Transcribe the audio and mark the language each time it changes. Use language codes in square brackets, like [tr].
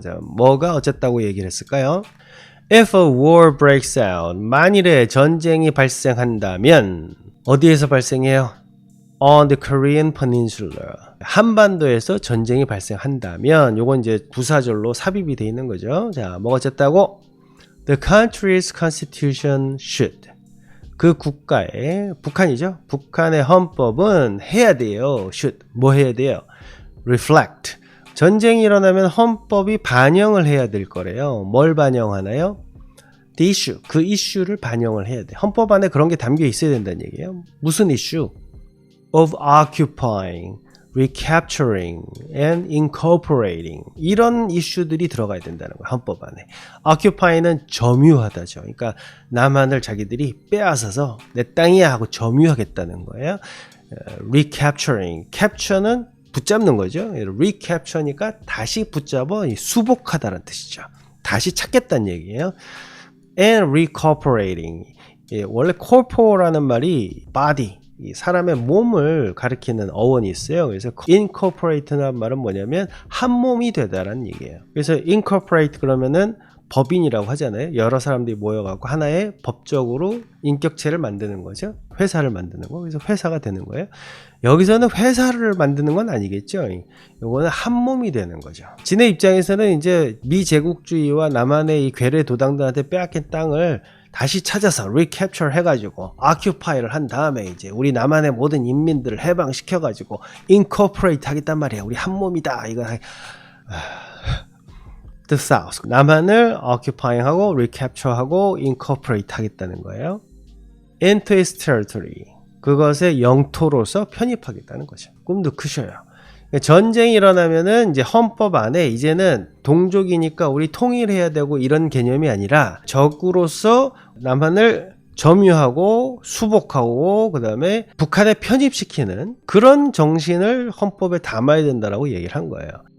[ko] 자, 뭐가 어쨌다고 얘기를 했을까요? [en] If a war breaks out, [ko] 만일에 전쟁이 발생한다면 어디에서 발생해요? [en] On the Korean Peninsula. [ko] 한반도에서 전쟁이 발생한다면 요건 이제 부사절로 삽입이 돼 있는 거죠. 자, 뭐가 어쨌다고? [en] The country's constitution should. [ko] 그 국가의 북한이죠. 북한의 헌법은 해야 돼요. should. 뭐 해야 돼요? reflect. 전쟁이 일어나면 헌법이 반영을 해야 될 거래요. 뭘 반영하나요? [en] the issue. [ko] 그 이슈를 반영을 해야 돼. 헌법 안에 그런 게 담겨 있어야 된다는 얘기예요. 무슨 이슈? [en] of occupying, recapturing, and incorporating. [ko] 이런 이슈들이 들어가야 된다는 거예요. 헌법 안에. occupy는 점유하다죠. 그러니까 남한을 자기들이 빼앗아서 내 땅이야 하고 점유하겠다는 거예요. recapturing. capture는 붙잡는 거죠. recapture니까 다시 붙잡아 수복하다는 뜻이죠. 다시 찾겠다는 얘기예요. [en] and recooperating. [ko] 원래 corpo라는 말이 body, 이 사람의 몸을 가리키는 어원이 있어요. 그래서 incorporate라는 말은 뭐냐면 한 몸이 되다라는 얘기예요. 그래서 incorporate 그러면은 법인이라고 하잖아요. 여러 사람들이 모여갖고 하나의 법적으로 인격체를 만드는 거죠. 회사를 만드는 거. 그래서 회사가 되는 거예요. 여기서는 회사를 만드는 건 아니겠죠. 이거는 한 몸이 되는 거죠. 진의 입장에서는 이제 미제국주의와 남한의 이 괴뢰 도당들한테 빼앗긴 땅을 다시 찾아서 recapture 해가지고 occupy를 한 다음에 이제 우리 남한의 모든 인민들을 해방시켜가지고 incorporate 하겠단 말이야. 우리 한 몸이다. [en] 이거 the South. [ko] 남한을 occupying하고 recapture하고 incorporate 하겠다는 거예요. [en] into its territory. [ko] 그것의 영토로서 편입하겠다는 거죠. 꿈도 크셔요. 전쟁이 일어나면은 이제 헌법 안에 이제는 동족이니까 우리 통일해야 되고 이런 개념이 아니라 적으로서 남한을 점유하고 수복하고 그다음에 북한에 편입시키는 그런 정신을 헌법에 담아야 된다라고 얘기를 한 거예요.